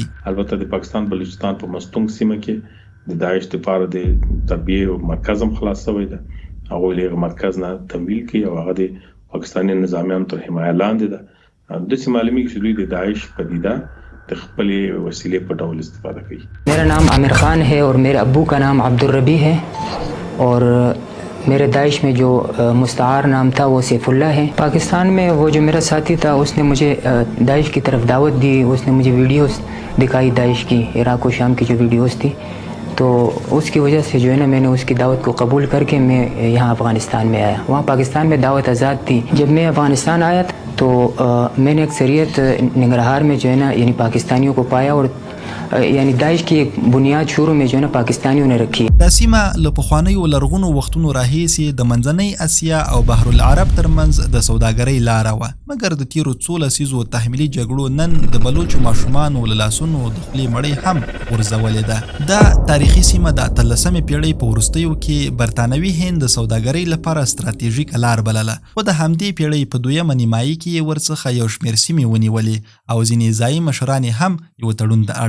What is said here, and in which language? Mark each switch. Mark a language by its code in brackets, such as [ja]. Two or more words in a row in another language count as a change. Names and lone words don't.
[ps] البته د پاکستان بلوچستان په مستند سیمه کې د داعش لپاره د تربیه مرکز هم خلاص شوی دی. هغوی له مرکز نه تمویل کوي او هغه د پاکستانی نظامیان تر حمایه لاندې ده. داسې معلومیږي چې دوی د داعش پدیده د خپلې وسیلې په ډول استفاده کوي. [ur] میرا نام عامر خان ہے اور میرے ابو کا نام عبدالربی ہے اور میرے داعش میں جو مستعار نام تھا وہ سیف اللہ ہے. پاکستان میں وہ جو میرا ساتھی تھا اس نے مجھے داعش کی طرف دعوت دی، اس نے مجھے ویڈیوز دکھائی داعش کی، عراق اور شام کی جو ویڈیوز تھی، تو اس کی وجہ سے جو ہے نا میں نے اس کی دعوت کو قبول کر کے میں یہاں افغانستان میں آیا. وہاں پاکستان میں دعوت آزاد تھی۔ جب میں افغانستان آیا تو میں نے اکثریت ننگرہار میں جو ہے نا یعنی پاکستانیوں کو پایا اور یعنی داعش کی ایک بنیاد شروع میں جو ہے نا پاکستانیوں نے رکھی. [ps] دا سیمه له پخوانیو لرغونو وختونو راهیسې د منځنۍ اسیا او بحر العرب ترمنځ د سوداګرۍ لاره وه، مګر د تیرو 13 لسیزو تحمیلي جګړو نن د بلوچو ماشومانو له لاسونو د خولې مړۍ هم غورځولې ده. دا تاریخي سیمه د 18مې پیړۍ په وروستیو کې برطانوي هند د سوداګرۍ لپاره ستراتیژیکه لار بلله، خو د همدې پیړۍ په 2مه نیمایي کې ورڅخه یو شمېر سیمې ونیولې او ځینې ځایي مشران هم یو تړون ته اړ کړل.